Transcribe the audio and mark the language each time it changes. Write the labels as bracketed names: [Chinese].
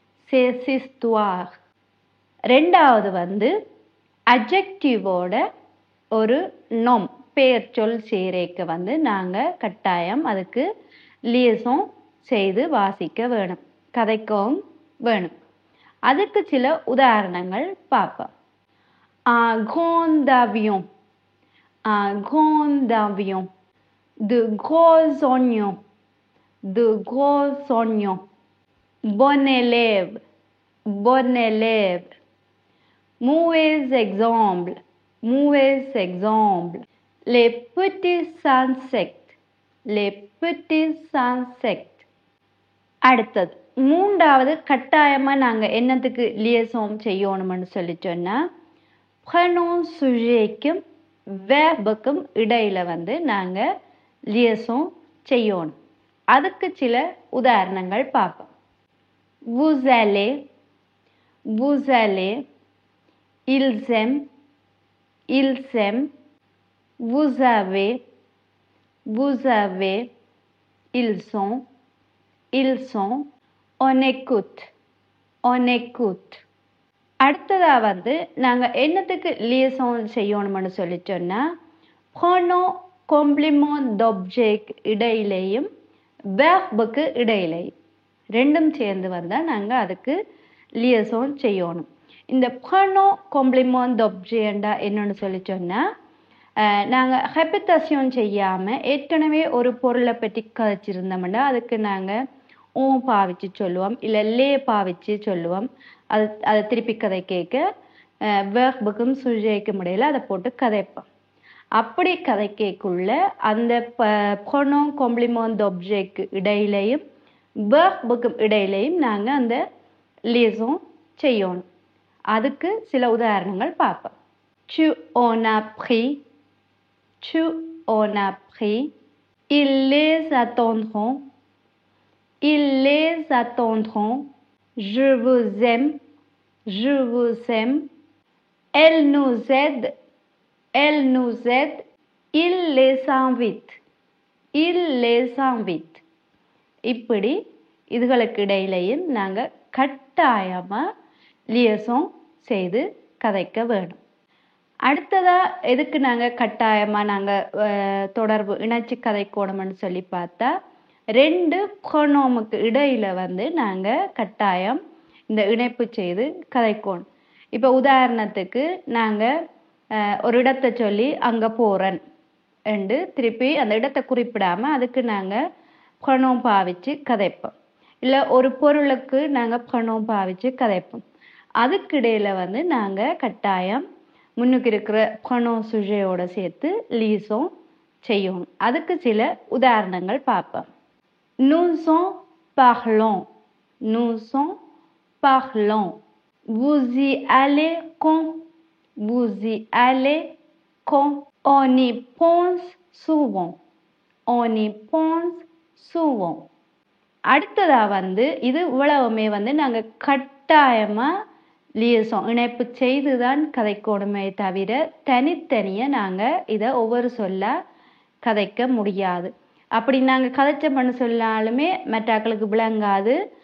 [Tamil] சே சிஸ்துவாக. ரெண்டாவது வந்து அட்ஜெக்டிவோட ஒரு நொம் பெயர் சொல் சேரேக்க வந்து நாங்கள் கட்டாயம் அதுக்கு லியசம் செய்து வாசிக்க வேணும், கதைக்கவும் வேணும். அதுக்கு சில உதாரணங்கள் பார்ப்போம். [French] Un grand avion, un grand avion, de gros oignons, de gros oignons, bon élève, bon élève, mauvais exemple, mauvais exemple, les petits insectes, les petits insectes. [Tamil] அடுத்தது மூன்றாவது கட்டாயமாக நாங்கள் என்னத்துக்கு லியசோம் செய்யணும்னு சொல்லி சொன்னால் ப்ரொனோம் சுஜேக்கும் வேர்புக்கும் இடையில வந்து நாங்கள் லியசோம் செய்யணும். அதுக்கு சில உதாரணங்கள் பார்ப்போம். [French] vous allez, vous allez, ils aiment, ils aiment, vous avez, vous avez, ils sont, ils sont, on écoute, on écoute. [Tamil] அடுத்ததா வந்து நாங்கள் என்னத்துக்கு லியசோன் செய்யணும்னு சொல்லி சொன்னால் ப்ரோனோம் காம்ப்ளிமெண்ட் d'objet இடையிலேயும் வேர்புக்கு இடையிலேயும் ரெண்டும் சேர்ந்து வந்தால் நாங்கள் அதுக்கு லியசோன் செய்யணும். இந்த ப்ரோனோம் காம்ப்ளிமெண்ட் d'objetண்டா என்னன்னு சொல்லி சொன்னால் நாங்கள் ரெபிட்டேஷன் செய்யாமல் ஏற்கனவே ஒரு பொருளை பற்றி கதைச்சிருந்தோம்னா அதுக்கு நாங்கள் ஓ பாவிச்சு சொல்லுவோம், இல்லை லே பாவிச்சு சொல்லுவோம். அதை திருப்பி கதை கேட்க வேர்புக்கும் சுஜேக்கும் இடையில அதை போட்டு கதைப்போம். அப்படி கதை கேட்குள்ள அந்த ப்ரோனோம் காம்ப்ளிமெண்ட் d'objet இடையிலையும் வேர்புக்கும் இடையிலையும் நாங்கள் அந்த லியசோன் செய்யணும். அதுக்கு சில உதாரணங்கள் பார்ப்போம். [French] tu en as pris, tu en as pris, ils les attendront, ils les attendront, je vous aime, je vous aime, elle nous aide, elle nous aide, il les invite, il les invite. [Tamil] இப்படி இதுகளுக்கு இடையிலையும் நாங்கள் கட்டாயமாக லியசோன் செய்து கதைக்க வேணும். அடுத்ததா எதுக்கு நாங்கள் கட்டாயமாக நாங்கள் தொடர்பு இணைச்சி கதைக்கணும்னு சொல்லி பார்த்தா ரெண்டு ப்ரோனோமுக்கு இடையில வந்து நாங்கள் கட்டாயம் இந்த இணைப்பு செய்து கதைக்கணும். இப்போ உதாரணத்துக்கு நாங்கள் ஒரு இடத்தை சொல்லி அங்கே போகிறேன் என்று திருப்பி அந்த இடத்தை குறிப்பிடாமல் அதுக்கு நாங்கள் ப்ரோனோம் பாவிச்சு கதைப்போம். இல்லை ஒரு பொருளுக்கு நாங்கள் ப்ரோனோம் பாவிச்சு கதைப்போம். அதுக்கு இடையில வந்து நாங்கள் கட்டாயம் முன்னுக்கு இருக்கிற ப்ரோனோம் சுஜேயோட சேர்த்து லியசோன் செய்யணும். அதுக்கு சில உதாரணங்கள் பார்ப்போம். [French] nous en parlons, nous en parlons, vous y allez quand, vous y allez quand, on y pense souvent, on y pense souvent. [Tamil] அடுத்ததா வந்து இது இவ்வளவுமே வந்து நாங்கள் கட்டாயமாக லியசோன் இணைப்பு செய்து தான் கதைக்கணுமே தவிர தனித்தனியாக நாங்கள் இதை ஒவ்வொரு சொல்ல கதைக்க முடியாது. அப்படி நாங்கள் கதைச்சோம்னு சொன்னாலுமே மற்றாக்களுக்கு விளங்காது.